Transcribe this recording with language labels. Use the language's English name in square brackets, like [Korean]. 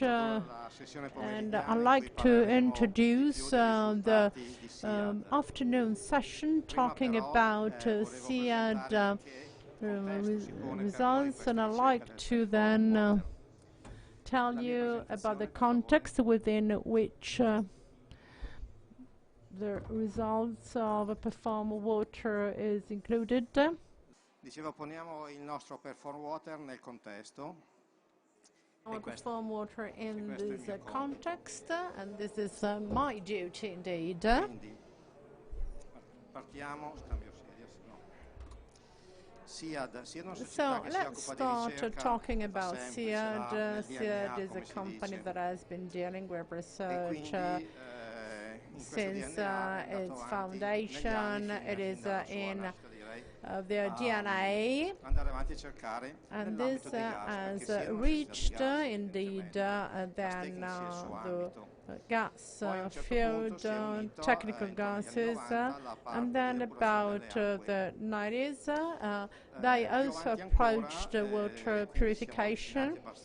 [English] And I'd like to introduce the afternoon session talking about SIAD results, and I'd like to then tell you about the context within which the results of a PerFORM water is included. [Italian] Dicevo, poniamo il nostro PerFORM water nel contesto. [English] Our PerFORM water in this context, and this is my duty indeed. [Italian] Quindi partiamo, scambio sedia, se no. [English] So let's start talking about SIAD. SIAD is a company that has been dealing with research since its foundation. It is in their DNA, and this has reached indeed then the gas field, technical gases, and then about the 90s they also approached water purification.